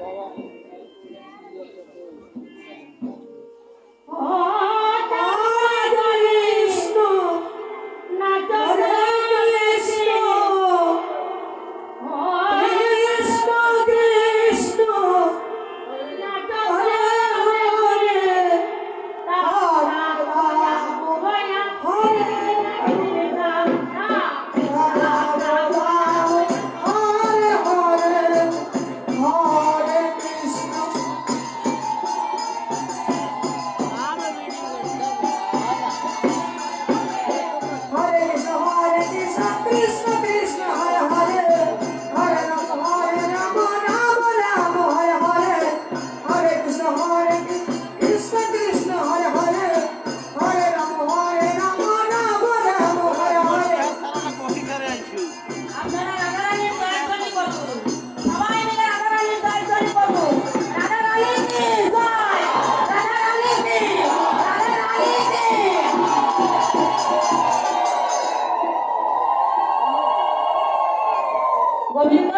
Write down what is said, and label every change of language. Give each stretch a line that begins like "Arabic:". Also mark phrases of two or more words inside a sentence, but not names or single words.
Bangla: ও কৃষ্ণ, নাচ হরে কৃষ্ণ, কৃষ্ণ কৃষ্ণ, হরে হরে, হরে হরে, হরে কৃষ্ণ। Hare Krishna, Krishna Krishna, Hare Hare, Hare Rama, Rama Rama, Hare Hare, Hare Krishna, Krishna Krishna, Hare Hare, Hare Rama, Rama Rama, Hare Hare. আপনারা রাধারানীর জয়ধ্বনি করুন, সবাই মিলে রাধারানীর জয়ধ্বনি করুন। রাধারানী
Hindi: की जय,
Bangla: রাধারানী কি, রাধারানী কি। গোবিন্দ,